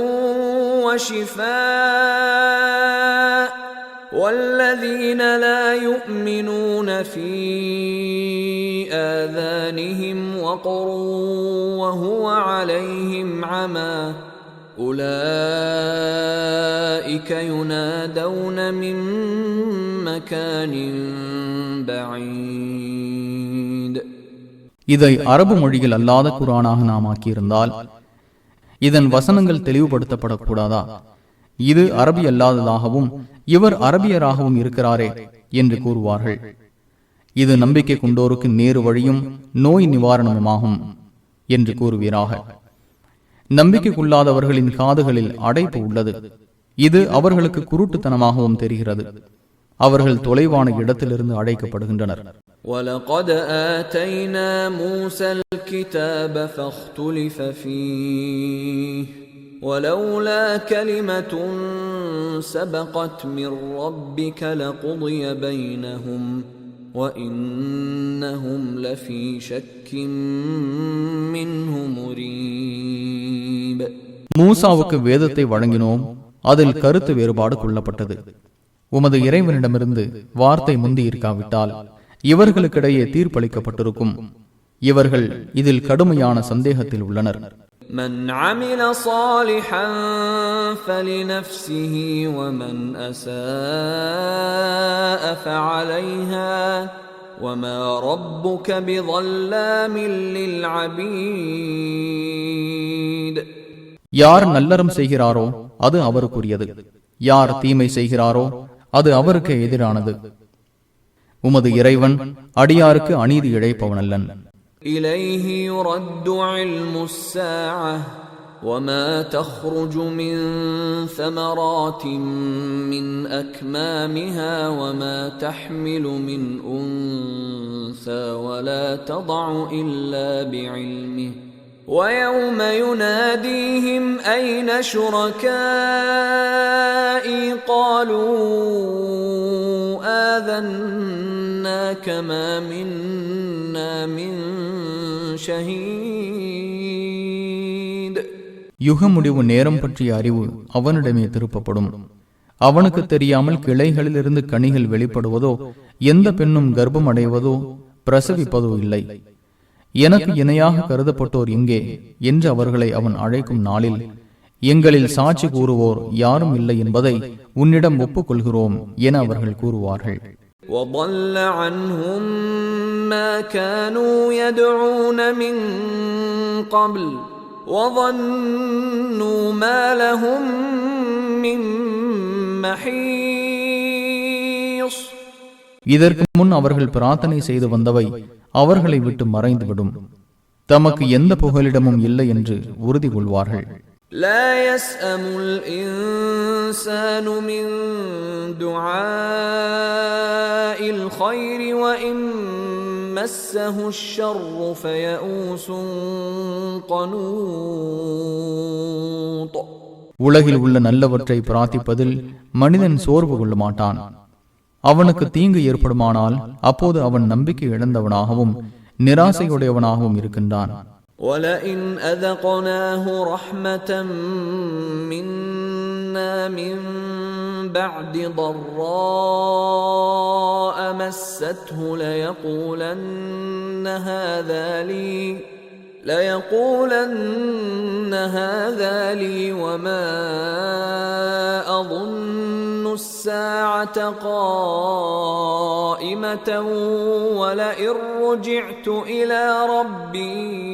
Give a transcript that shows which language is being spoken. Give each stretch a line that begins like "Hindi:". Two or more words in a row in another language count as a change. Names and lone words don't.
Arabic: وَشِفَاءٌ وَالَّذِينَ لَا يُؤْمِنُونَ فِي آذَانِهِمْ وَقْرٌ وَهُوَ عَلَيْهِمْ عَمًى أُولَئِكَ يُنَادَوْنَ مِنْ مَكَانٍ بَعِيدٍ.
Tamil: இதை அரபு மொழியில் அல்லாத குர்ஆனாக நாம் ஆக்கியிருந்தால் இதன் வசனங்கள் தெளிவுபடுத்தப்படக்கூடாதா? இது அரபி அல்லாததாகவும் இவர் அரபியராகவும் இருக்கிறாரே என்று கூறுவார்கள். இது நம்பிக்கை கொண்டோருக்கு நேரு வழியும் நோய் நிவாரணமாகும் என்று கூறுவீராக. நம்பிக்கைக்குள்ளாதவர்களின் காதுகளில் அடைப்பு உள்ளது. இது அவர்களுக்கு குருட்டுத்தனமாகவும் தெரிகிறது. அவர்கள் தொலைவான இடத்திலிருந்து அழைக்கப்படுகின்றனர்.
Arabic: وَلَقَدْ آتَيْنَا مُوسَى الْكِتَابَ فَاخْتُلِفَ فِيهِ وَلَوْلَا كَلِمَةٌ سَبَقَتْ مِنْ رَبِّكَ لَقُضِيَ بَيْنَهُمْ وَإِنَّهُمْ لَفِي شَكٍّ مِّنْهُ مُرِيبٍ.
Tamil: மூசாவுக்கு வேதத்தை வழங்கினோம், அதில் கருத்து வேறுபாடு கொள்ளப்பட்டது. உமது இறைவனிடமிருந்து வார்த்தை முந்தி இருக்காவிட்டால் இவர்களுக்கிடையே தீர்ப்பளிக்கப்பட்டிருக்கும். இவர்கள் இதில் கடுமையான சந்தேகத்தில் உள்ளனர்.
Arabic: من عمل صالحا فلنفسه ومن أساء فعليها وما ربك بظلام للعبيد.
Tamil: யார் நல்லறம் செய்கிறாரோ அது அவருக்குரியது, யார் தீமை செய்கிறாரோ அது அவருக்கு எதிரானது. உமது இறைவன் அடியாருக்கு அநீதி இழைப்பவனல்லன்.
Arabic: إليه يرد علم الساعة وما تخرج من ثمرات من أكمامها وما تحمل من أنثى ولا تضع إلا بعلمه ويوم يناديهم أين شركائي قالوا آذنا كما منا من شهيد.
Tamil: யுக முடிவு நேரம் பற்றிய அறிவு அவனிடமே திருப்பப்படும். அவனுக்கு தெரியாமல் கிளைகளிலிருந்து கனிகள் வெளிப்படுவதோ, எந்த பெண்ணும் கர்ப்பம் அடைவதோ, பிரசவிப்பதோ இல்லை. எனக்கு இணையாக கருதப்பட்டோர் எங்கே என்று அவர்களை அவன் அழைக்கும் நாளில், எங்களில் சாட்சி கூறுவோர் யாரும் இல்லை என்பதை உன்னிடம் ஒப்புக்கொள்கிறோம் என அவர்கள் கூறுவார்கள்.
Arabic: وَضَلَّ عَنْهُمْ مَا كَانُوا يَدْعُونَ مِنْ قَبْلُ وَظَنُّوا مَا لَهُمْ مِنْ مَحِيصٍ.
Tamil: இதற்கு முன் அவர்கள் பிரார்த்தனை செய்து வந்தவை அவர்களை விட்டு மறைந்துவிடும். தமக்கு எந்த புகலிடமும் இல்லை என்று உறுதி கொள்வார்கள்.
Arabic: لا يسأم الإنسان من دعاء الخير وإن مسه الشر فيئوس قنوط.
Tamil: உலகில் உள்ள நல்லவற்றை பிரார்த்திப்பதில் மனிதன் சோர்வு கொள்ள மாட்டான். அவனுக்கு தீங்கு ஏற்படுமானால் அப்போது அவன் நம்பிக்கை இழந்தவனாகவும் நிராசையுடையவனாகவும் இருக்கின்றான்.
Arabic: وَلَئِنْ أَذَقْنَاهُ رَحْمَةً مِنَّا مِنْ بَعْدِ ضَرَّاءَ مَسَّتْهُ لَيَقُولَنَّ هَذَا لِي وَمَا أَظُنُّ السَّاعَةَ قَائِمَةً وَلَئِنْ رُجِعْتُ إِلَى رَبِّي